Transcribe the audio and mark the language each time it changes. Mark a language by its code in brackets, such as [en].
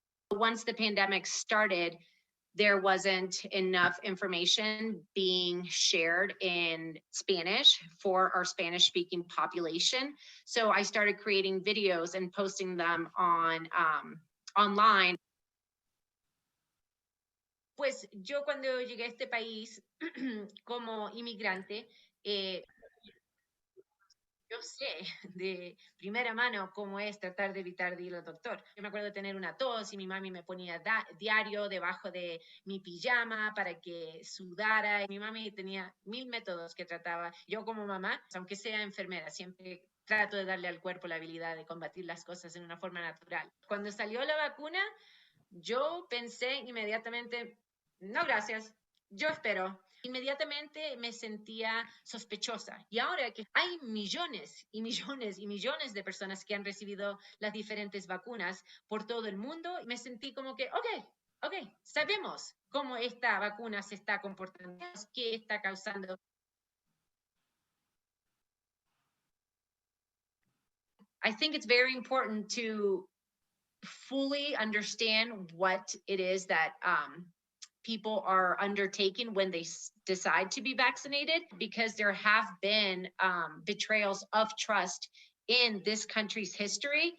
[en] Once the pandemic started, there wasn't enough information being shared in Spanish for our Spanish-speaking population. So I started creating videos and posting them on online. [es] Pues yo cuando llegué a este país como inmigrante, yo sé de primera mano cómo es tratar de evitar de ir al doctor. Yo me acuerdo de tener una tos y mi mami me ponía diario debajo de mi pijama para que sudara. Mi mami tenía 1000 métodos que trataba. Yo como mamá, aunque sea enfermera, siempre trato de darle al cuerpo la habilidad de combatir las cosas en una forma natural. Cuando salió la vacuna, yo pensé inmediatamente, no gracias, yo espero. Inmediatamente me sentía sospechosa. Y ahora que hay millones y millones y millones de personas que han recibido las diferentes vacunas por todo el mundo, me sentí como que, ok, sabemos cómo esta vacuna se está comportando, qué está causando. [en] I think it's very important to fully understand what it is that people are undertaking when they decide to be vaccinated, because there have been betrayals of trust in this country's history.